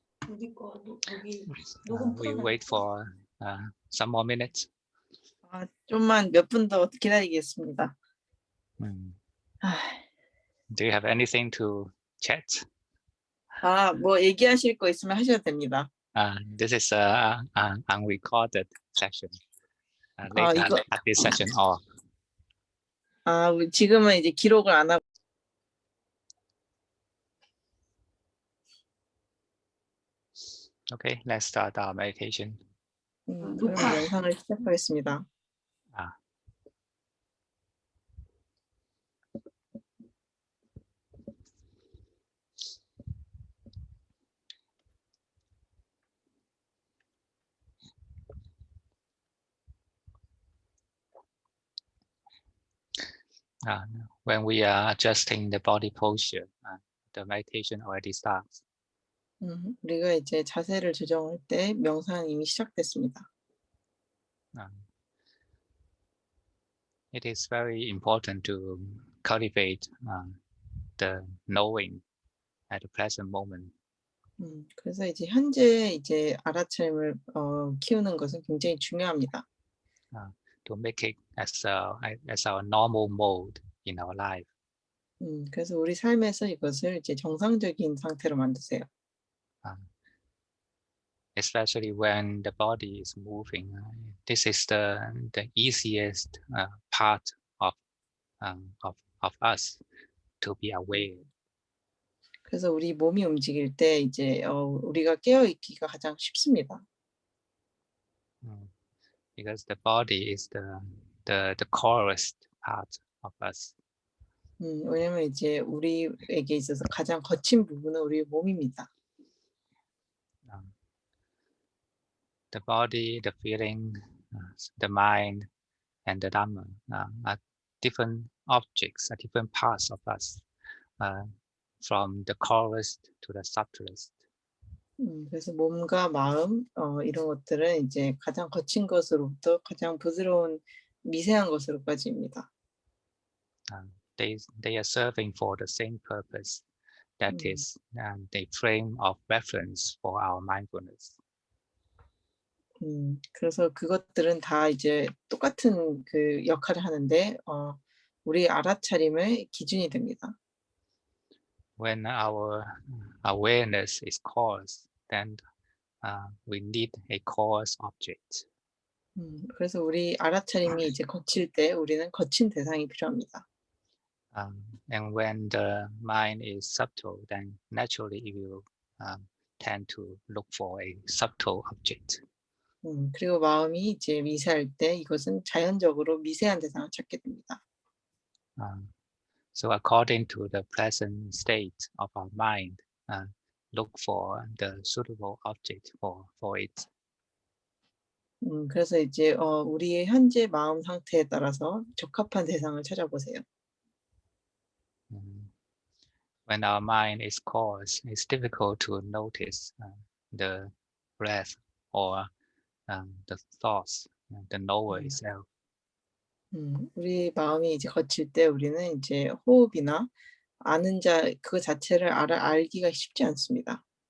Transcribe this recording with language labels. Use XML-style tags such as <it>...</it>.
<ko>어디 거? 여기</ko> <en>We wait for some more minutes.</en> <ko>좀만 몇 분 더 기다리겠습니다.</ko> <en>Do you have anything to chat?</en> <ko>뭐 얘기하실 거 있으면 하셔도 됩니다.</ko> <en>This is an unrecorded session. Later</en> <ko>이거-</ko> <en>at this session off.</en> <ko>지금은 이제 기록을 안 하고</ko> <en>Okay, let's start our meditation.</en> <ko>그럼 영상을 시작하겠습니다.</ko> <en>When we are adjusting the body posture, the meditation already starts.</en> <ko>우리가 이제 자세를 조정할 때 명상은 이미 시작됐습니다.</ko> <en>It is very important to cultivate the knowing at the present moment.</en> <ko>그래서 이제 현재 이제 알아차림을 키우는 것은 굉장히 중요합니다.</ko> <en>To make it as our normal mode in our life.</en> <ko>그래서 우리 삶에서 이것을 이제 정상적인 상태로 만드세요.</ko> <en>Especially when the body is moving, this is the easiest part of us to be aware.</en> <ko>그래서 우리 몸이 움직일 때 이제 우리가 깨어 있기가 가장 쉽습니다.</ko> <en>Because the body is the coarest part of us.</en> <ko>왜냐면 이제 우리에게 있어서 가장 거친 부분은 우리 몸입니다.</ko> <en>The body, the feeling, the mind, and the Dhamma are different objects, are different parts of us, from the coarest to the subtlest.</en> <ko>그래서 몸과 마음 이런 것들은 이제 가장 거친 것으로부터 가장 부드러운 미세한 것으로까지입니다.</ko> <en>They are serving for the same purpose, that is the frame of reference for our mindfulness.</en> <ko>그래서 그것들은 다 이제 똑같은 그 역할을 하는데 우리 알아차림의 기준이 됩니다.</ko> <en>When our awareness is coarse, then we need a coarse object.</en> <ko>그래서 우리 알아차림이 이제 거칠 때 우리는 거친 대상이 필요합니다.</ko> <en>And when the mind is subtle, then naturally it will tend to look for a subtle object.</en> <ko>그리고 마음이 이제 미세할 때 이것은 자연적으로 미세한 대상을 찾게 됩니다.</ko> <en>So according to the present state of our mind, look for the suitable object for it.</en> <ko>그래서 이제 우리의 현재 마음 상태에 따라서 적합한 대상을 찾아보세요.</ko> <en>When our mind is coarse, it's difficult to notice the breath or the thoughts, the knower itself.</en> <ko>우리 마음이 이제 거칠 때 우리는 이제 호흡이나 아는 자 그 자체를 알기가 쉽지 않습니다.</ko>